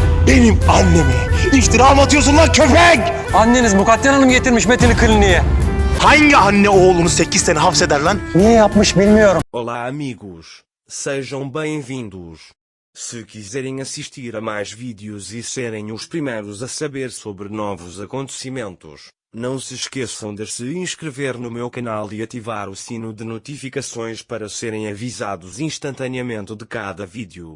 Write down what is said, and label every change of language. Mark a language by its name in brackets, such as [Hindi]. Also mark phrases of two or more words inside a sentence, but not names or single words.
[Turkish] Benim annemi iftira mı atıyorsun lan köpek? Anneniz Mukadder Hanım getirmiş Metin'i kliniğe. Hangi anne oğlunu 8 sene hapseder lan? Niye yapmış bilmiyorum. [Portuguese] Olá, amigos. Sejam bem-vindos. Se quiserem assistir a mais vídeos e serem os primeiros a saber sobre novos acontecimentos, não se esqueçam de se inscrever no meu canal e ativar o sino de notificações para serem avisados instantaneamente de cada vídeo.